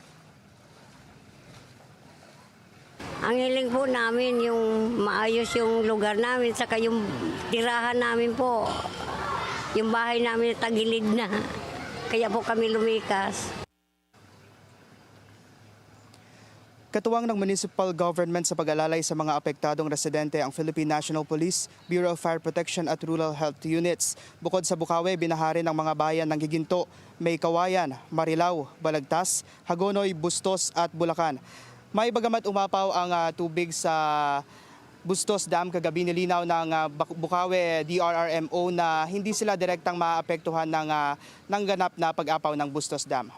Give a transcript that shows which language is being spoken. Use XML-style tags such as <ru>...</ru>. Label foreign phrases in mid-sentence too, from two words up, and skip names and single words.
<tl>Ang hiling po namin yung maayos yung lugar namin, saka yung tirahan namin po, yung bahay namin tagilid na, kaya po kami lumikas. Katuwang ng</tl> <en>municipal government</en> <tl>sa pag-alalay sa mga apektadong residente ang Philippine National Police, Bureau of Fire Protection at Rural Health Units. Bukod sa Bukawe, binahari ng mga bayan ng Giginto, May Kawayan, Marilao, Balagtas, Hagonoy, Bustos at Bulacan. May bagamat umapaw ang tubig sa Bustos Dam kagabi, nilinaw ng Bukawe DRRMO na hindi sila direktang maapektuhan ng ganap na pag-apaw ng Bustos Dam.</tl>